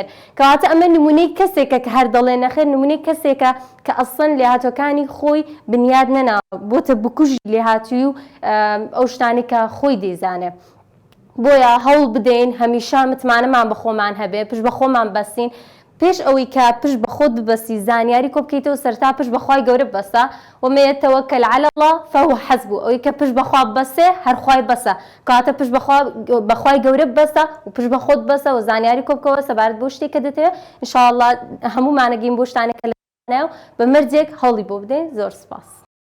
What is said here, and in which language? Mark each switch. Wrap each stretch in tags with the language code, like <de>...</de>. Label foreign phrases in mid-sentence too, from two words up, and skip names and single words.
<ckb>کەواتە ئەمە نمونەی کەسێکە کە هەر دەڵێ نەخێر، نمونەی کەسێکە کە ئەسڵەن لێهاتوەکانی خۆی بنیاد نەناوە بۆتە بکوژی لێهاتووی و ئەو شتانی کە خۆی دەیزانێ. بۆیە هەوڵ بدەین هەمیشە متمانەمان بە خۆمان هەبێ، پشت بە خۆمان بەستین. پێش ئەوەی کە پشت بە خۆت ببەسی زانیاری کۆ بکەیتەوە سەرتا پشت بەخوای گەورە ببەسە</ckb> <ar>ومن يتوكل على الله فهو حسبه</ar> <ckb>ئەوەی کە پشت بەخوا ببەسێ هەر خوای بەسە کاتە پشت بەخوای گەورە ببەسە و پشت بە خۆت بەسە و زانیاری کۆ بکەوە سەبارەت بۆ شتێکە دەتەوێت ئینشاءالله هەموو مانەگەین بۆ شتانێکە لە بە مەرجێک هەوڵی بۆ بدەین. زۆر سپاس.</ckb>